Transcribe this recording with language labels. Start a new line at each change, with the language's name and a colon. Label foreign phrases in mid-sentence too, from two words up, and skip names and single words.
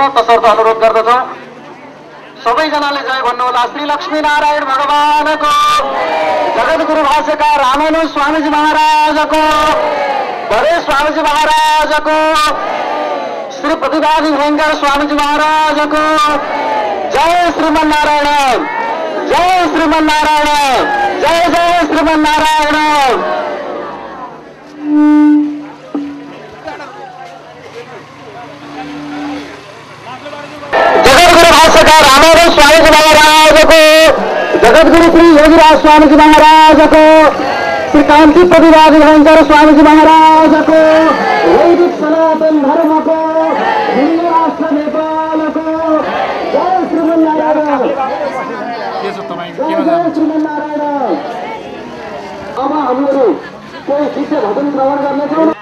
Nepali: तसर्थ अनुरोध गर्दछौँ सबैजनाले जय भन्नुहोला। श्री लक्ष्मीनारायण भगवानको, जगद्गुरु भाष्यकार रामानु स्वामीजी महाराजको, बडे स्वामीजी महाराजको, श्री प्रतिभागी भयंकर स्वामीजी महाराजको जय श्रीमन्नारायण, जय श्रीमन्नारायण, जय जय श्रीमन्नारायण। जगद्गुरु भाष्यकार रामानु स्वामीजी महाराजको, जगद्गुरु श्री योगीराज स्वामीजी महाराजको, श्री कांति प्रतिभागी भयंकर स्वामीजी महाराजको, वैदिक सनातन धर्मको, हिन्दू राष्ट्र नेपालको जय श्रीमन्नारायण, जय श्रीमन्नारायण। अब हामीहरू कोही शिष्य भजन श्रवण गर्नेछौँ।